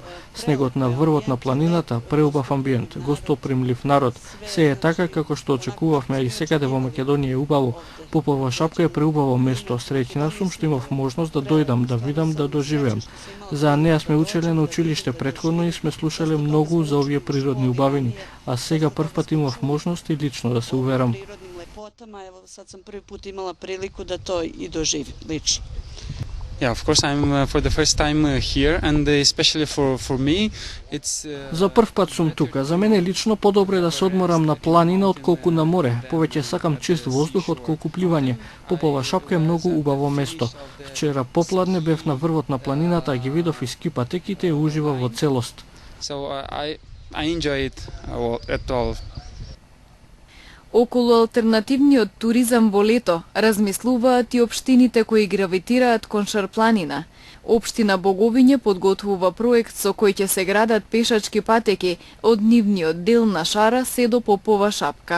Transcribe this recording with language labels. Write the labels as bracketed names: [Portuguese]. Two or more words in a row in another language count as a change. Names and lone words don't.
[Macedonian] Снегот на врвот на планината, преубав амбиент, гостопримлив народ, се е така како што очекувавме и секаде во Македонија е убаво. Попова шапка е преубаво место. Среќна сум што имав можност да дојдам, да видам, да доживеам. За неа сме учеле на училиште претходно и сме слушале многу за овие природни убавини, а сега прв пат имав можност и лично да се уверам. [Serbian] Evo sad sam prvi put imala priliku da to i doživim lično. [English] Yeah, of course I'm for the first time here and especially for me it's [Macedonian] За прв пат сум тука. За мене лично подобро е да се одморам на планина отколку на море. Повеќе сакам чист воздух отколку пливање. Попова шапка е многу убаво место. Вчера попладне бев на врвот на планината, ги видов и ски патеките и уживав во целост. [English] so I enjoy it at all. [Macedonian] Околу алтернативниот туризам во лето размислуваат и општините кои гравитираат кон Шарпланина. Општина Боговиње подготвува проект со кој ќе се градат пешачки патеки од нивниот дел на Шара се до Попова шапка.